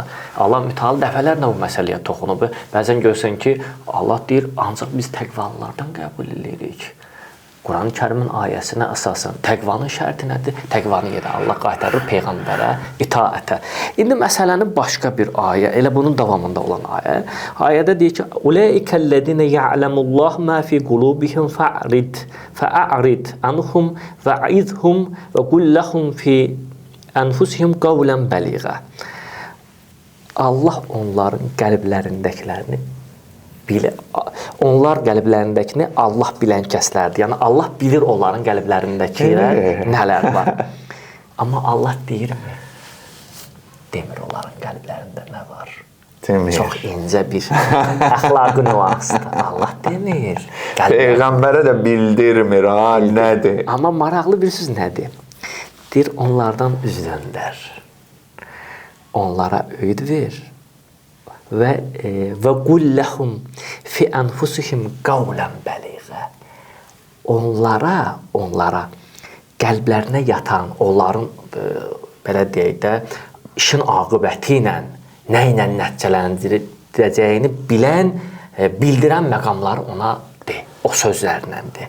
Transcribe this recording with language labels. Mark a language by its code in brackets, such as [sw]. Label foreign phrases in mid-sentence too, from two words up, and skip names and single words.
[az] Allah mütəallı dəfələrlə bu məsələyə toxunub. Bəzən görsən ki, Allah deyir, ancaq biz təqvalılardan qəbul edirik. Quran-ı Kərimin ayəsinə əsasən təqvanın şərti nədir? Təqvanı yerə Allah qaytarır Peyğəmbərə, itaətə. İndi məsələnin başqa bir ayə, elə bunun davamında olan ayə. Ayədə deyir ki, [ar] "أولئك الذين يعلم الله ما في قلوبهم فأعرض عنهم وعظهم وقل لهم في أنفسهم قولا بليغا." [az] Allah onların qəlblərindəkilərini onlar qəlblərindəkini Allah bilən kəslərdir. Yəni Allah bilir onların qəlblərindəki nələr var. Amma Allah deyirmi? Demir onların qəlblərində nə var. Demir. Çox incə bir əxlaqi nüansdır. Allah demir. Peyğəmbərə də bildirmir ha, nədir? Amma maraqlı bir söz nədir? Deyir onlardan üz döndər. Onlara öyüd ver. [ar] وقل لهم في أنفسهم قولا بليغا. [az] Onlara qəlblərinə yatan, onların belə deyək də işin aqibəti ilə nə ilə nəticələndirəcəyini bilən, bildirən məqamlar ona de, o sözlərləndir.